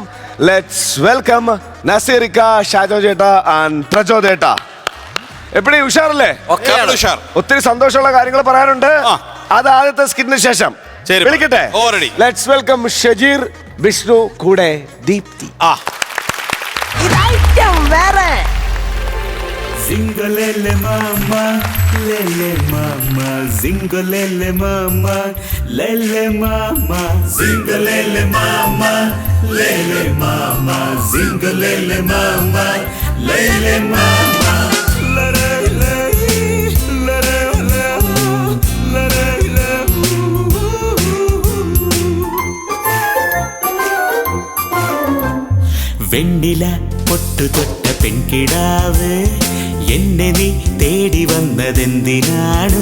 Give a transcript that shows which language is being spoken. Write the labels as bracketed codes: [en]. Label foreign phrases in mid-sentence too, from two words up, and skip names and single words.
[en] Let's welcome [ml] നസീറിക്ക, ഷാജോ ചേട്ടാ ആൻഡ് പ്രജോ ചേട്ടാ. എപ്പടി ഉഷാറല്ലേ? ഒത്തിരി സന്തോഷമുള്ള കാര്യങ്ങൾ പറയാനുണ്ട്. അത് ആദ്യത്തെ സ്കിറ്റിന് ശേഷം വിളിക്കട്ടെ. [en] Let's welcome [ml] ഷജീർ, വിഷ്ണു, കൂടെ ദീപ്തി. Zingolele mama, lele mama, zingolele mama, lele mama, zingolele mama, lele mama, zingolele mama, lele mama. വെണ്ണില പൊട്ടു തൊട്ട പെൺകിടാവ് എന്നെ നീ തേടി വന്നതെന്തിനാണ്?